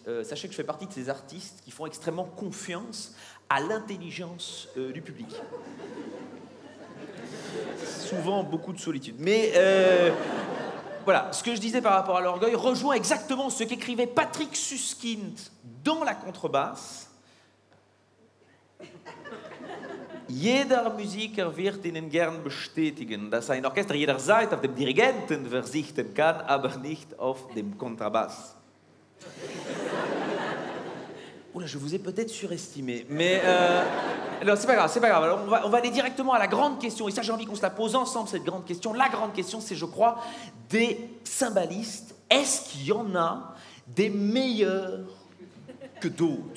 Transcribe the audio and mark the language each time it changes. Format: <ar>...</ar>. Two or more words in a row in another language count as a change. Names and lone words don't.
<fr>Sachez que je fais partie de ces artistes qui font extrêmement confiance à l'intelligence du public. Souvent, beaucoup de solitude. Mais voilà, ce que je disais par rapport à l'orgueil rejoint exactement ce qu'écrivait Patrick Suskind dans la contrebasse.</fr> <de>Jeder Musiker wird Ihnen gern bestätigen, dass ein Orchester jederzeit auf dem Dirigenten verzichten kann, aber nicht auf dem Kontrabass.</de> <fr>Oula, je vous ai peut-être surestimé, mais non, c'est pas grave, c'est pas grave. Alors, on va aller directement à la grande question, et ça j'ai envie qu'on se la pose ensemble, cette grande question. La grande question, c'est, je crois, des cymbalistes. Est-ce qu'il y en a des meilleurs que d'autres?</fr>